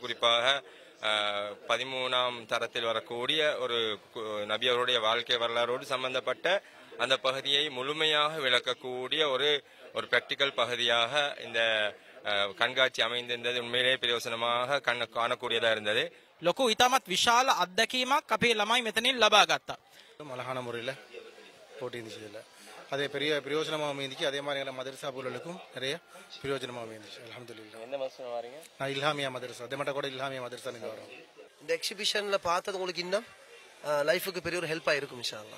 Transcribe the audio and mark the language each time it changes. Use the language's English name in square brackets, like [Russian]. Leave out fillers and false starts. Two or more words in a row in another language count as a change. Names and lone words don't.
[Tamil] குறிப்பாக 13ஆம் தரத்தில் வரக்கூடிய ஒரு நபி அவருடைய வாழ்க்கை வரலாறோடு சம்பந்தப்பட்ட அந்த பகுதியை முழுமையாக விளக்கக்கூடிய ஒரு பிராக்டிக்கல் பகுதியாக இந்த கண்காட்சி அமைந்திருந்தது உண்மையிலேயே பிரயோசனமாக காணக்கூடியதாக இருந்தது. [Sinhala] ලොකු ඉතාමත් විශාල අත්දැකීමක් අපේ ළමයි මෙතනින් ලබා ගත්තා. [Tamil] அழகான முறையில் போட்டி இருந்துச்சு. இதில் அதே பெரிய பிரயோஜனமாக அமைந்துச்சு. அதே மாதிரி எங்களை மதரசா பொருளுக்கும் நிறைய பிரயோஜனமாக அமைந்துச்சு. அல்ஹம்துலில்லாஹ். எந்த மாதம் வரீங்க? நான் இல்ஹாமியா மதரசா, அதே மட்டும் கூட இல்ஹாமியா மதரசா இருந்து வரோம். இந்த எக்ஸிபிஷனில் பார்த்தது உங்களுக்கு இன்னும் லைஃபுக்கு பெரிய ஒரு ஹெல்ப்பாக இருக்கும் [Arabic] إن شاء الله.